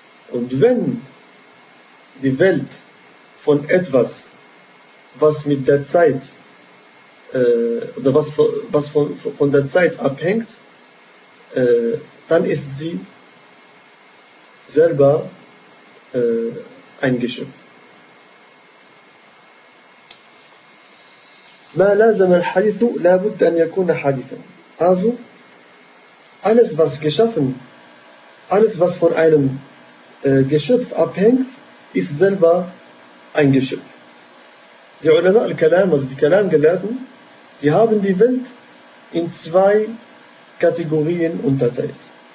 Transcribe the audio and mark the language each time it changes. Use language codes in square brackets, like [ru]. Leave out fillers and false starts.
[de] Und wenn die Welt von etwas, was mit der Zeit oder was von der Zeit abhängt, dann ist sie selber ein Geschöpf. [ar] ما لازم الحديث لا بد أن يكون حادثا. [de] Also alles was geschaffen, alles was von einem Geschöpf abhängt, ist selber ein Geschöpf. Die Ulama al-Kalam, also die Kalamgelehrten, die haben die Welt in zwei Kategorien unterteilt.